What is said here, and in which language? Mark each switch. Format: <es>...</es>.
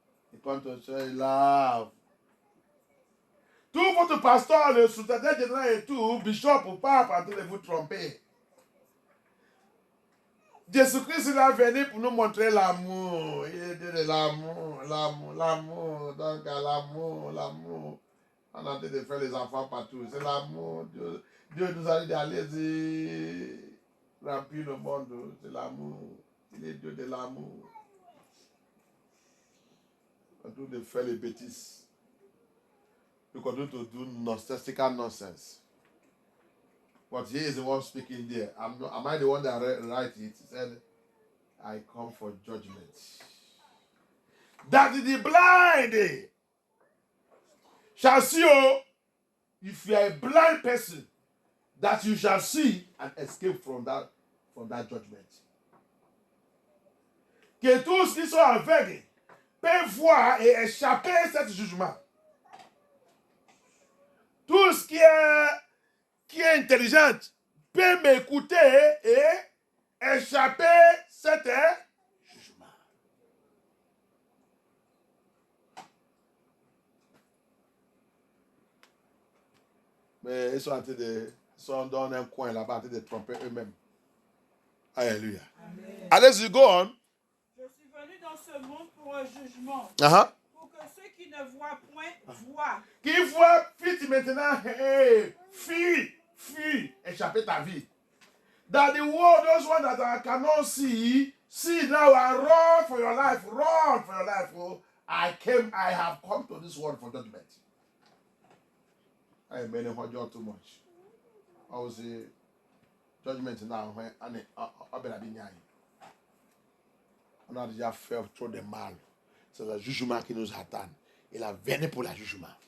<en>He comes to show you love.</en> <fr>Tout votre pasteur, le secrétaire général et tout, bishop ou pape, en train de vous tromper. Jésus-Christ, il est venu pour nous montrer l'amour. Il est de l'amour. Donc, l'amour. On est en train de faire les enfants partout. C'est l'amour. Dieu nous a dit d'aller remplir le monde. C'est l'amour. Il est Dieu de l'amour. On est en train de faire les bêtises.</fr> <en>We continue to do nonsensical nonsense. But he is the one speaking there. Am I the one that write it? He said, I come for judgment. That the blind shall see, if you are a blind person, that you shall see and escape from that judgment.</en> <fr>Que tous qui sont aveugles peuvent voir et échapper à ce jugement. Tout ce qui est intelligent peut m'écouter et échapper à cet jugement. Mais ils sont dans un coin là-bas en train de tromper eux-mêmes. Alléluia. Allez-y,</fr> <en>go on.</en> <fr>Je suis venu dans ce monde pour un jugement. Pour que ceux qui ne voient point voient. Qui voit, fuis maintenant, fuis, échapper ta vie.</fr> <en>That the world, those ones that cannot see now and run for your life. Oh, I have come to this world for judgment. I made him hold you too much. I was a judgment now when I better be nyai.</en> <fr>On a déjà fait trop de mal. C'est le jugement qui nous attend. Il a venu pour le jugement.</fr>